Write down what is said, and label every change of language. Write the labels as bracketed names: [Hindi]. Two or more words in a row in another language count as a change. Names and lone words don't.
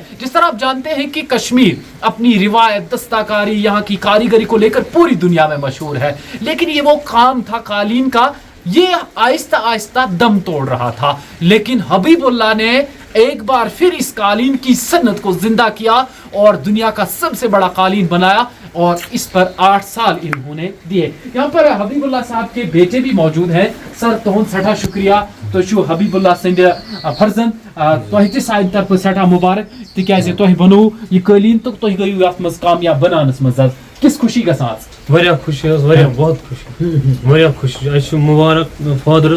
[Urdu] جس طرح آپ جانتے ہیں کہ کشمیر اپنی روایت دستکاری یہاں کی کاریگری کو لے کر پوری دنیا میں مشہور ہے لیکن یہ وہ کام تھا قالین کا یہ آہستہ آہستہ دم توڑ رہا تھا لیکن حبیب اللہ نے ایک بار پھر اس قالین کی صنعت کو زندہ کیا اور دنیا کا سب سے بڑا قالین بنایا اور اس پر 8 سال انہوں نے دیے. یہاں پر حبیب اللہ صاحب کے بیٹے بھی موجود ہیں. [Kashmiri] سر تہند سٹھا شکریہ تو چھو حبیب اللہ سند فرزند تہ تہ سانہ طرف سٹھا مبارک تکیازِ تہ بنو یہ قالین تو تہ گیو یتھ مز کامیاب بنانس مز کس خوشی گژھان واریاہ خوشی واریاہ بہت خوشی واریاہ خوشی اَسہِ چھُ مُبارک فادرس